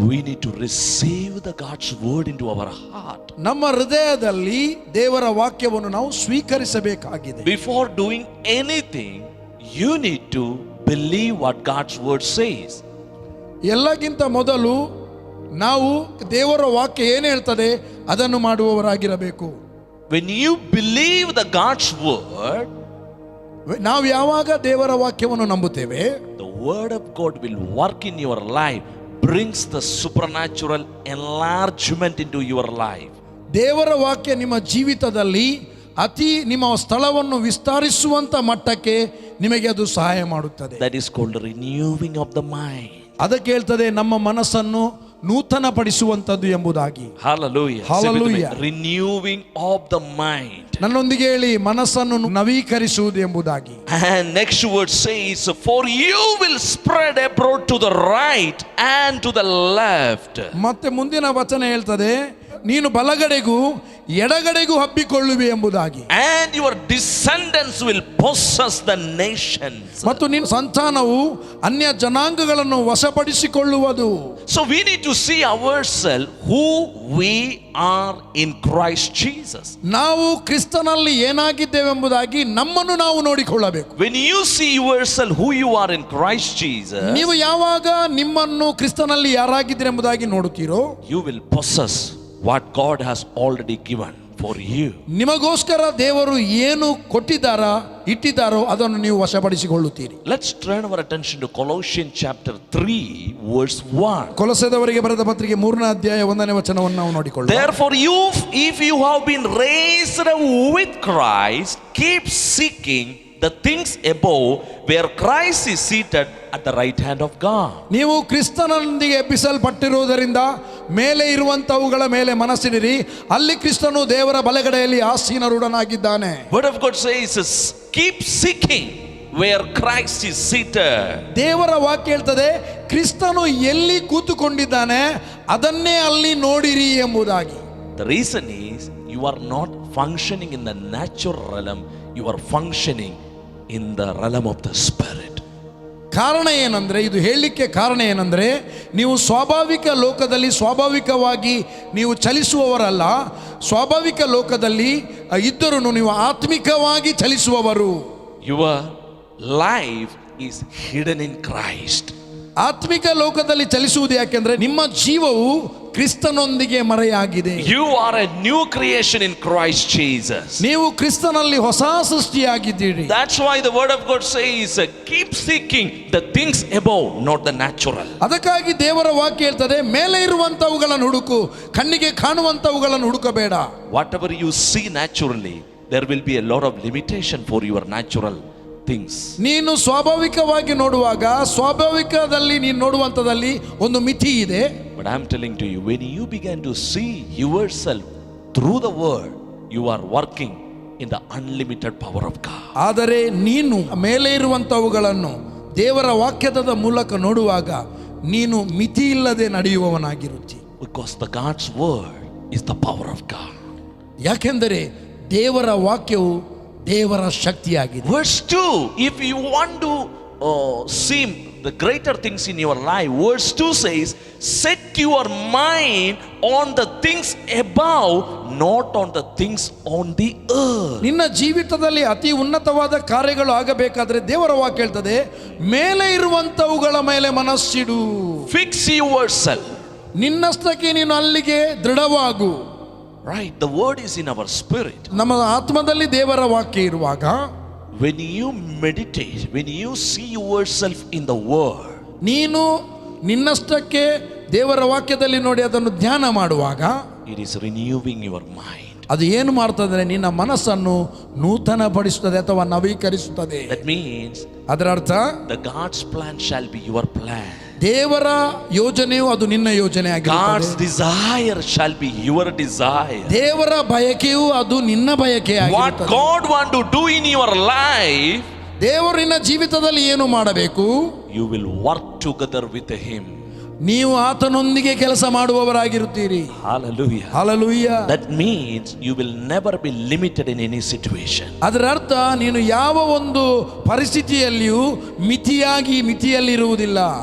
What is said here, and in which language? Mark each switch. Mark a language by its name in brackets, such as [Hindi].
[English] We need to receive the God's word into our heart. [Kannada] ನಮ್ಮ ಹೃದಯದಲ್ಲಿ ದೇವರ ವಾಕ್ಯವನ್ನು ನಾವು ಸ್ವೀಕರಿಸಬೇಕಾಗಿದೆ. [English] Before doing anything, you need to believe what God's word says. [Kannada] ಎಲ್ಲಕ್ಕಿಂತ ಮೊದಲು ನಾವು ದೇವರ ವಾಕ್ಯ ಏನು ಹೇಳ್ತದೆ ಅದನ್ನು ಮಾಡುವವರಾಗಿರಬೇಕು. [English] When you believe the God's word, [Kannada] ನಾವು ಯಾವಾಗ ದೇವರ ವಾಕ್ಯವನ್ನು ನಂಬುತ್ತೇವೆ, [English] the word of God will work in your life, brings the supernatural enlargement into your life. [Kannada] ದೇವರ ವಾಕ್ಯ ನಿಮ್ಮ ಜೀವಿತದಲ್ಲಿ ನಿಮ್ಮ ಸ್ಥಳವನ್ನು ವಿಸ್ತರಿಸುವಂತ ಮಟ್ಟಕ್ಕೆ ನಿಮಗೆ ಅದು ಸಹಾಯ ಮಾಡುತ್ತದೆ. [English] That is called renewing of the mind. [Kannada] ಅದಕ್ಕೆ ಹೇಳ್ತದೆ ನಮ್ಮ ಮನಸ್ಸನ್ನು ನೂತನ ಪಡಿಸುವಂತದ್ದು ಎಂಬುದಾಗಿ. [English] Hallelujah. Hallelujah. Renewing of the mind. [Kannada] ನನ್ನೊಂದಿಗೆ ಹೇಳಿ, ಮನಸ್ಸನ್ನು ನವೀಕರಿಸುವುದು ಎಂಬುದಾಗಿ. [English] And next word says, for you will spread abroad to the right and to the left. [Kannada] ಮತ್ತೆ ಮುಂದಿನ ವಚನ ಹೇಳ್ತದೆ, ನೀನು ಬಲಗಡೆಗೂ ಎಡಗಡೆಗೂ ಹಬ್ಬಿಕೊಳ್ಳುವೆ ಎಂಬುದಾಗಿ. [English] And your descendants will possess the nations. [Kannada] ಮತ್ತು ನಿನ್ನ ಸಂತಾನವು ಅನ್ಯ ಜನಾಂಗಗಳನ್ನು ವಶಪಡಿಸಿಕೊಳ್ಳುವುದು. [English] So we need to see ourselves who we are in Christ Jesus. [Kannada] ನಾವು ಕ್ರಿಸ್ತನಲ್ಲಿ ಏನಾಗಿದ್ದೇವೆ ಎಂಬುದಾಗಿ ನಮ್ಮನ್ನು ನಾವು ನೋಡಿಕೊಳ್ಳಬೇಕು. [English] When you see yourself who you are in Christ Jesus, [Kannada] ನೀವು ಯಾವಾಗ ನಿಮ್ಮನ್ನು ಕ್ರಿಸ್ತನಲ್ಲಿ ಯಾರಾಗಿದ್ದೀರಿ ಎಂಬುದಾಗಿ ನೋಡುತ್ತೀರೋ, [English] you will possess what God has already given for you. [Kannada] ನಿಮಗೋಸ್ಕರ ದೇವರು ಏನು ಇಟ್ಟಿದ್ದಾರೋ ಅದನ್ನು ನೀವು ವಶಪಡಿಸಿಕೊಳ್ಳುತ್ತೀರಿ. [English] Let's turn our attention to Colossians chapter 3 verse 1. [Kannada] ಕೊಲೊಸ್ಸೆದವರಿಗೆ ಬರೆದ ಪತ್ರಿಕೆ 3ನೇ ಅಧ್ಯಾಯ 1ನೇ ವಚನವನ್ನು ನಾವು ನೋಡಿಕೊಳ್ಳೋಣ. [English] Therefore if you have been raised with Christ, keep seeking the things above where Christ is seated at the right hand of God. [Kannada] ನೀವು ಕ್ರಿಸ್ತನೊಂದಿಗೆ ಎಬ್ಬಿಸಲ್ಪಟ್ಟಿರುವುದರಿಂದ ಮೇಲೆ ಇರುವಂತವುಗಳ ಮೇಲೆ ಮನಸ್ಸಿಡಿರಿ, ಅಲ್ಲಿ ಕ್ರಿಸ್ತನು ದೇವರ ಬಲಗಡೆಯಲ್ಲಿ ಆಸೀನರೂಢನಾಗಿದ್ದಾನೆ. [English] Word of God says, keep seeking where Christ is seated. [Kannada] ದೇವರ ವಾಕ್ಯ ಹೇಳ್ತದೆ, ಕ್ರಿಸ್ತನು ಎಲ್ಲಿ ಕೂತುಕೊಂಡಿದ್ದಾನೆ ಅದನ್ನೇ ಅಲ್ಲಿ ನೋಡಿರಿ ಎಂಬುದಾಗಿ. [English] The reason is you are not functioning in the natural realm, you are functioning in the realm of the spirit. [Kannada] ಕಾರಣ ಏನಂದ್ರೆ, ಇದು ಹೇಳಲಿಕ್ಕೆ ಕಾರಣ ಏನಂದ್ರೆ, ನೀವು ಸ್ವಾಭಾವಿಕ ಲೋಕದಲ್ಲಿ ಸ್ವಾಭಾವಿಕವಾಗಿ ನೀವು ಚಲಿಸುವವರಲ್ಲ. ಸ್ವಾಭಾವಿಕ ಲೋಕದಲ್ಲಿ ಇದ್ದರೂ ನೀವು ಆತ್ಮಿಕವಾಗಿ ಚಲಿಸುವವರು. [English] Your life is hidden in Christ. [Kannada] ಆತ್ಮಿಕ ಲೋಕದಲ್ಲಿ ಚಲಿಸುವುದು ಯಾಕೆಂದ್ರೆ ನಿಮ್ಮ ಜೀವವು ಕ್ರಿಸ್ತನೊಂದಿಗೆ ಮರೆಯಾಗಿದೆ. [English] You are a new creation in Christ Jesus. [Kannada] ನೀವು ಕ್ರಿಸ್ತನಲ್ಲಿ ಹೊಸ ಸೃಷ್ಟಿಯಾಗಿದ್ದೀರಿ. [English] That's why the word of God says, keep seeking the things above, not the natural. [Kannada] ಅದಕ್ಕಾಗಿ ದೇವರ ವಾಕ್ಯ ಹೇಳ್ತದೆ, ಮೇಲೆ ಇರುವಂತವುಗಳನ್ನು ಹುಡುಕು, ಕಣ್ಣಿಗೆ ಕಾಣುವಂತವುಗಳನ್ನು ಹುಡುಕಬೇಡ. [English] Whatever you see naturally, there will be a lot of limitation for your natural things. [Kannada] ನೀನು ಸ್ವಾಭಾವಿಕವಾಗಿ ನೋಡುವಾಗ ಸ್ವಾಭಾವಿಕದಲ್ಲಿ ನೀನು ನೋಡುವಂತದಲ್ಲಿ ಒಂದು ಮಿತಿ ಇದೆ. [English] But I am telling to you, when you begin to see yourself through the word, you are working in the unlimited power of God. [Kannada] ಆದರೆ ನೀನು ಮೇಲೆ ಇರುವಂತವುಗಳನ್ನು ದೇವರ ವಾಕ್ಯದ ಮೂಲಕ ನೋಡುವಾಗ ನೀನು ಮಿತಿ ಇಲ್ಲದೆ ನಡೆಯುವವನಾಗಿರುತ್ತಿ. [English] Because the God's word is the power of God. [Kannada] ಯಾಕೆಂದರೆ ದೇವರ ವಾಕ್ಯವು ದೇವರ ಶಕ್ತಿಯಾಗಿದೆ. [English] Verse 2, if you want to see the greater things in your life, verse 2 says, set your mind on the things above, not on the things on the earth. [Kannada] ನಿನ್ನ ಜೀವಿತದಲ್ಲಿ ಅತಿ ಉನ್ನತವಾದ ಕಾರ್ಯಗಳು ಆಗಬೇಕಾದ್ರೆ ದೇವರ ವಾಕ್ಯ ಹೇಳ್ತದೆ, ಮೇಲೆ ಇರುವಂತವುಗಳ ಮೇಲೆ ಮನಸ್ಸಿಡು. [English] Fix yourself. [Kannada] ನಿನ್ನಷ್ಟಕ್ಕೆ ನೀನು ಅಲ್ಲಿಗೆ ದೃಢವಾಗು. [English] Right, the word is in our spirit. [Kannada] ನಮ್ಮ ಆತ್ಮದಲ್ಲಿ ದೇವರ ವಾಕ್ಯ ಇರುವಾಗ, [English] when you meditate, when you see yourself in the word, [Kannada] ನೀನು ನಿನ್ನಷ್ಟಕ್ಕೆ ದೇವರ ವಾಕ್ಯದಲ್ಲಿ ನೋಡಿ ಅದನ್ನು ಧ್ಯಾನ ಮಾಡುವಾಗ, [English] it is renewing your mind. [Kannada] ಅದು ಏನು ಮಾಡ್ತದೆ, ನಿನ್ನ ಮನಸ್ಸನ್ನು ನೂತನಪಡಿಸುತ್ತದೆ ಅಥವಾ ನವೀಕರಿಸುತ್ತದೆ. [English] That means [Kannada] ಅದರ ಅರ್ಥ, [English] the God's plan shall be your plan. [Kannada] ದೇವರ ಯೋಜನೆಯು ಅದು ನಿನ್ನ ಯೋಜನೆ [English] God's [Kannada] ಆಗಿರುತ್ತದೆ. [English] desire shall be your desire. [Kannada] ದೇವರ ಬಯಕೆಯು ಅದು ನಿನ್ನ ಬಯಕೆ [English] What [Kannada] ಆಗಿರುತ್ತದೆ. [English] God want to do in your life, [Kannada] ದೇವರು ನಿನ್ನ ಜೀವಿತದಲ್ಲಿ ಏನು ಮಾಡಬೇಕು, [English] you will work together with him. [Kannada] ನೀವು ಆತನೊಂದಿಗೆ ಕೆಲಸ ಮಾಡುವವರಾಗಿರುತ್ತೀರಿ. [English] Hallelujah. [Kannada] Hallelujah. [English] That means you will never be limited in any situation. [Kannada] ಅದರ ಅರ್ಥ, ನೀನು ಯಾವ ಒಂದು ಪರಿಸ್ಥಿತಿಯಲ್ಲಿಯೂ ಮಿತಿಯಲ್ಲಿರುವುದಿಲ್ಲ.